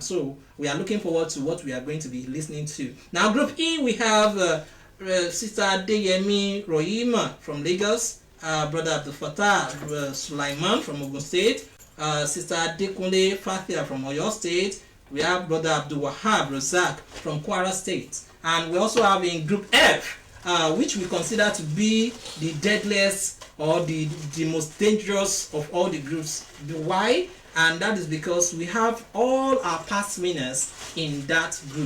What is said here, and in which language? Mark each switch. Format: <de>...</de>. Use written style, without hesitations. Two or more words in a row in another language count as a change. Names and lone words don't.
<en>So we are looking forward to what we are going to be listening to. Now Group E, we have Sister Adeyemi Rohima from Lagos. Brother Abdul Fattah Sulaiman from Ogun State, Sister Adekunle Fathia from Oyo State. We have Brother Abdul Wahab Razak from Kwara State, and we also have in Group F, which we consider to be the deadliest or the most dangerous of all the groups. Why? and that is because we have all our past winners in that group.</en>